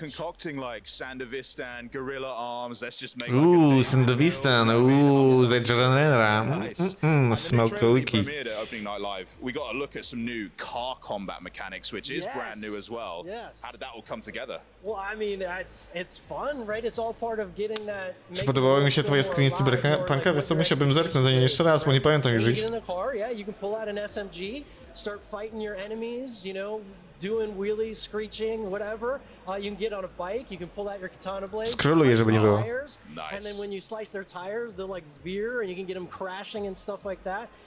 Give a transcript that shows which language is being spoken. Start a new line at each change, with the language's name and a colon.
English: concocting like Sandovistan, Gorilla Arms. Let's just make
Polish: Sandovistan, z Edge Runnera. Smokeoliki.
English: Premiered at opening night live. We got a look at some new car combat mechanics, which is brand new as well. Yes. How did that all come together? Well, I mean, it's fun, right? It's all part of getting that.
Polish: Czy podobały mi się twoje screeny z Cyberpunka? Wiesz co, musiałbym zerknąć za nie jeszcze raz, bo nie pamiętam już ich.
English: You get in the car, you can pull out an SMG, start fighting your enemies, doing wheelies, screeching, whatever. You can get on a bike, you can pull out your katana blade,
Polish: Skroluję, żeby nie było.
English: And then when you slice their tires, they'll like veer, and you can get them crashing and stuff like that.